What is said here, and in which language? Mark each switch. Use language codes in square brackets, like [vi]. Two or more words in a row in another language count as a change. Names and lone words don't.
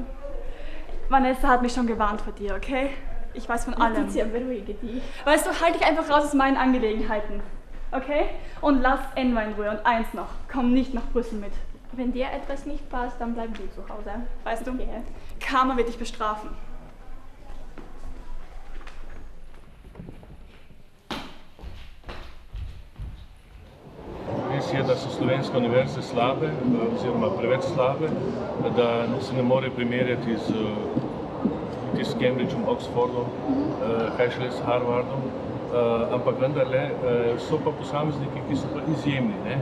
[de] Vanessa hat mich schon gewarnt vor dir, okay? Ich weiß von allem. Letizia, beruhige dich. Weißt du, halt dich einfach raus aus meinen Angelegenheiten. Okay? Und lass Enver in Ruhe. Und eins noch, komm nicht nach Brüssel mit. Wenn dir etwas nicht passt, dann bleib du zu Hause. Weißt du, Okay. Karma wird dich bestrafen. [sl] Res je, da so slovenske univerze slabe, oziroma preveč slabe, da se ne more primerjati s Cambridgeom, Oxfordom, kaj šele s Harvardom, ampak vendarle so pa posamezniki, ki so pa izjemni, ne?